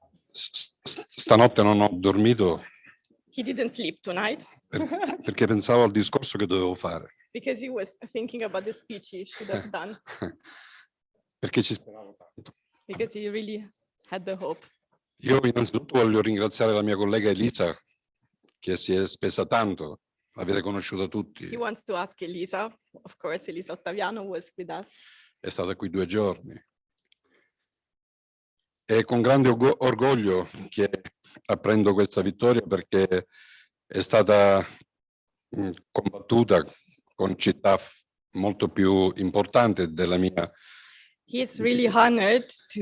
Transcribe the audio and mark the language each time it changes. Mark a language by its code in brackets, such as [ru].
[it] Stanotte non ho dormito. [en] He didn't sleep tonight. [it] Perché pensavo al discorso che dovevo fare. [en] Because he was thinking about the speech he should have done. [it] Perché ci speravo tanto. [en] Because he really had the hope. [it] Io innanzitutto voglio ringraziare la mia collega Elisa, che si è spesa tanto, l'avete conosciuta tutti. [en] He wants to ask Elisa, of course. Elisa Ottaviano was with us. [it] È stata qui 2 giorni. È con grande orgoglio che apprendo questa vittoria, perché è stata combattuta con città molto più importanti della mia. [en] He's really honored to...